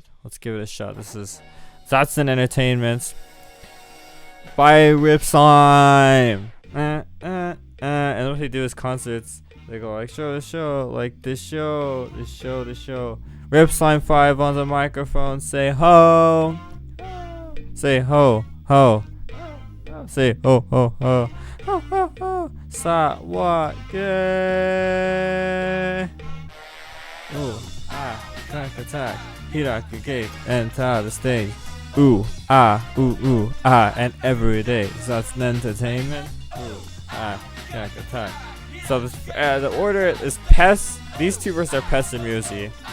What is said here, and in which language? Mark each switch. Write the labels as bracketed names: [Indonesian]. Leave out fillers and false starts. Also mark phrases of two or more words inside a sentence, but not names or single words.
[English] Let's give it a shot. This is Zatsunen Entertainment by Rip Slime. And what they do is concerts. They go like show, like this show. Ripslime 5 on the microphone. Say ho. Say ho, ho. Say ho, ho, ho. Ho, ho, ho. [Japanese] Sa, wa, ge. [English] Ooh, ah, attack, attack. Hiraku gate, enter the stage. Ooh, ah, and every day. So that's an entertainment. Ooh, ah, attack, attack. So this, the order is Pest. These two verses are Pest and Musi.